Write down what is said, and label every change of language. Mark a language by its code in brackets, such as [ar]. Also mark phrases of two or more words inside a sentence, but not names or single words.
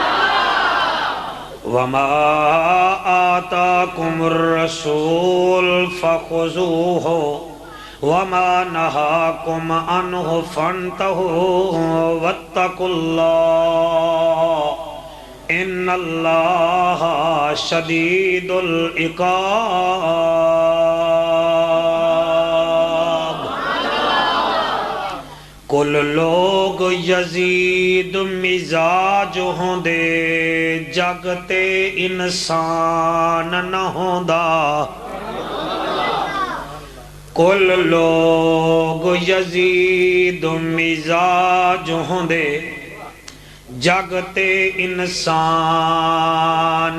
[ar] وما آتاكم الرسول فخذوه وما نهاكم عنه فانتهوا واتقوا الله إن الله شديد العقاب [pa] کل لوگ یزید مزاج ہوندے جگتے انسان نہ ہوندا کل لوگ یزید مزاج ہوندے جگتے انسان